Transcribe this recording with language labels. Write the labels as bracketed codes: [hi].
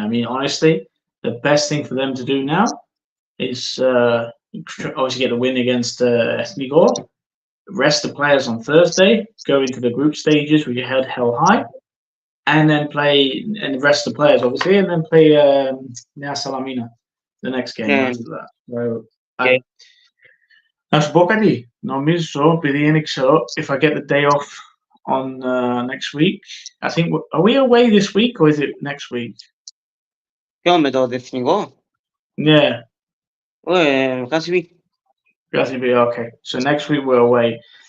[en] I mean, honestly, the best thing for them to do now is obviously get the win against Esnigor, rest the players on Thursday, go into the group stages with your head held high, and then play and rest the players obviously, and then play Nea Salamina the next game after that. [el] So να σου πω κάτι. Νομίζω επειδή είναι ξέρω, [en] if I get the day off on next week, I think are we away this week or is it next week? [el] Ποιο με το εθνικό? [en] Yeah. [el] Κάσιβι. [en] Okay. So next week we're away.